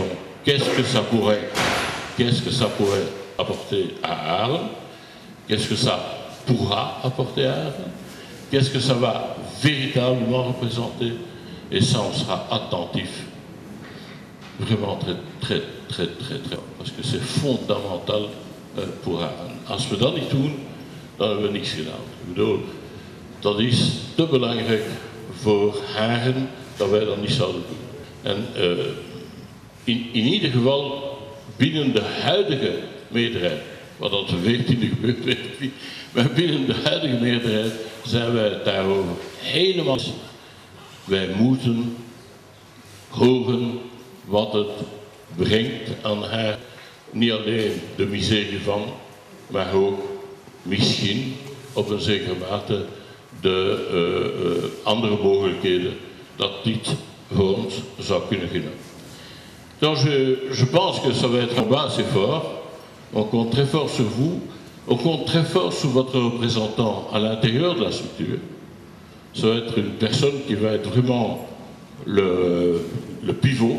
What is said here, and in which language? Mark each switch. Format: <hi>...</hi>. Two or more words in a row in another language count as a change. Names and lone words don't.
<fr>Qu'est-ce que ça pourrait apporter à Arles? Qu'est-ce que ça pourra apporter à Arles? Qu'est-ce que ça va véritablement représenter? Et ça, on sera attentif, vraiment très, parce que c'est fondamental pour Arles.</fr> <nl>Als we dat niet doen, dan hebben we niks gedaan. Ik bedoel, dat is te belangrijk voor Haren dat wij dat niet zouden doen. En in ieder geval binnen de huidige meerderheid, wat dat de 14e gebeurt, weet ik niet, maar binnen de huidige meerderheid zijn wij het daarover helemaal eens. Wij moeten horen wat het brengt aan haar. Niet alleen de miserie van, maar ook misschien op een zekere mate de andere mogelijkheden dat dit voor ons zou kunnen gunnen.</nl> <fr>Donc je pense que ça va être un combat assez fort. On compte très fort sur vous. On compte très fort sur votre représentant à l'intérieur de la structure. Ça va être une personne qui va être vraiment le pivot.</fr>